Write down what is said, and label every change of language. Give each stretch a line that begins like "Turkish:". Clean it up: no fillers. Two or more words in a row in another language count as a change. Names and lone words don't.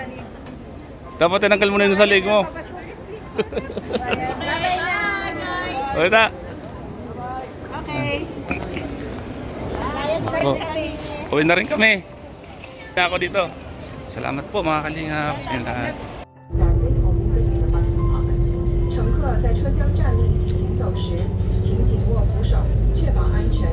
Filipino: Dapat tinanggal mo na yun sa leg mo. Papasukit si Bye-bye na, guys! O, ta! Okay. Layas na rin Oh. kami. Uwi na rin kami. Ako dito. Salamat po mga kalingap sa inyo lahat.
Chinese: 乘客在车厢站立及行走时，请紧握扶手，确保安全。